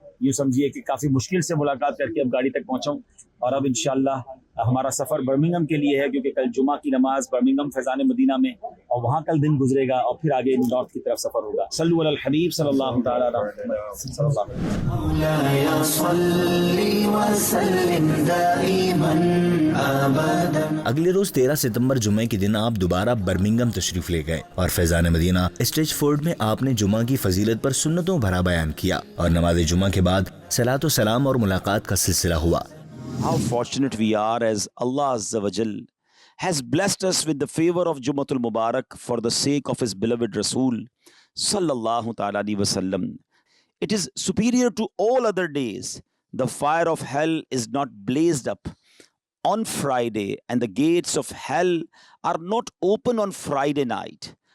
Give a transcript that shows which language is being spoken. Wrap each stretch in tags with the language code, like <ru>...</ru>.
<ur>یوں سمجھیے کہ کافی مشکل سے ملاقات کر کے اب گاڑی تک پہنچا ہوں اور اب انشاءاللہ ہمارا سفر برمنگھم کے لیے ہے، کیونکہ کل جمعہ کی نماز برمنگھم فیضان مدینہ میں اور وہاں کل دن گزرے گا اور پھر آگے نارتھ کی طرف سفر ہوگا. صلو علی الحبیب صلی اللہ تعالی علیہ وسلم صلی اللہ علیہ وسلم.</ur> <ar>مولاي صل وسلم دائما ابدا.</ar> <ur>اگلے روز 13 ستمبر جمعے کے دن آپ دوبارہ برمنگھم تشریف لے گئے اور فیضان مدینہ اسٹیج فورڈ میں آپ نے جمعہ کی فضیلت پر سنتوں بھرا بیان کیا اور نماز جمعہ کے بعد صلاۃ و سلام اور ملاقات کا سلسلہ ہوا.</ur> <en>How fortunate we are as Allah Azza wa Jal has blessed us with the favor of Jumatul Mubarak for the sake of His beloved Rasul Sallallahu Ta'ala Alaihi Wasallam. It is superior to all other days. The fire of hell is not blazed up on Friday and the gates of hell are not open on Friday night.</en>